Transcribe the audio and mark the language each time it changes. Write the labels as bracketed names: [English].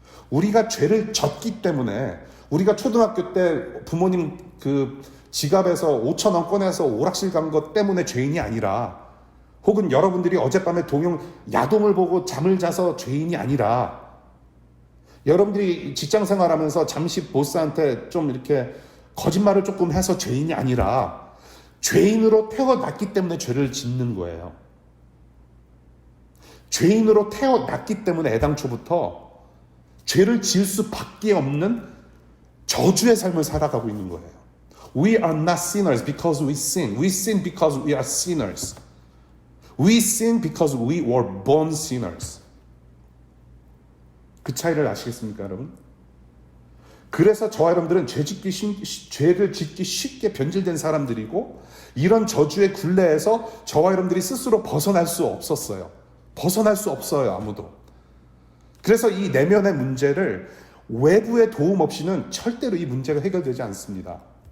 [Korean] 우리가 죄를 졌기 때문에, 우리가 초등학교 때 부모님 그 지갑에서 5,000원 꺼내서 오락실 간 것 때문에 죄인이 아니라, 혹은 여러분들이 어젯밤에 야동을 보고 잠을 자서 죄인이 아니라, 여러분들이 직장 생활하면서 잠시 보스한테 좀 이렇게 거짓말을 조금 해서 죄인이 아니라, 죄인으로 태어났기 때문에 죄를 짓는 거예요. 죄인으로 태어났기 때문에 애당초부터 죄를 지을 수밖에 없는 저주의 삶을 살아가고 있는 거예요. [English] We are not sinners because we sin. We sin because we are sinners. We sin because we were born sinners. [Korean] 그 차이를 아시겠습니까, 여러분? 그래서 저와 여러분들은 죄를 짓기 쉽게 변질된 사람들이고, 이런 저주의 굴레에서 저와 여러분들이 스스로 벗어날 수 없었어요. 벗어날 수 없어요, 아무도. 그래서 이 내면의 문제를 외부의 도움 없이는 절대로 이 문제가 해결되지 않습니다.